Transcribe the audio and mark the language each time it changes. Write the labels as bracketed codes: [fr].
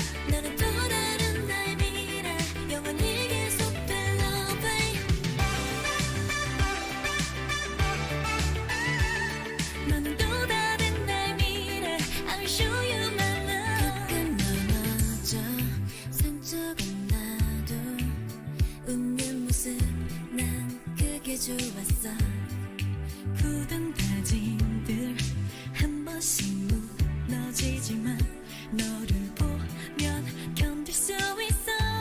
[ko] 너는 또 다른 나의 미래 영원히 계속될 love. 너는 또 다른 나의 미래 [en] I'll show you my love. [ko] 가끔 넘어져 상처가 나도 웃는 모습 난 그게 좋았어. 굳은 다짐들 한 번씩 무너지지만 너를 보면 견딜 수 있어.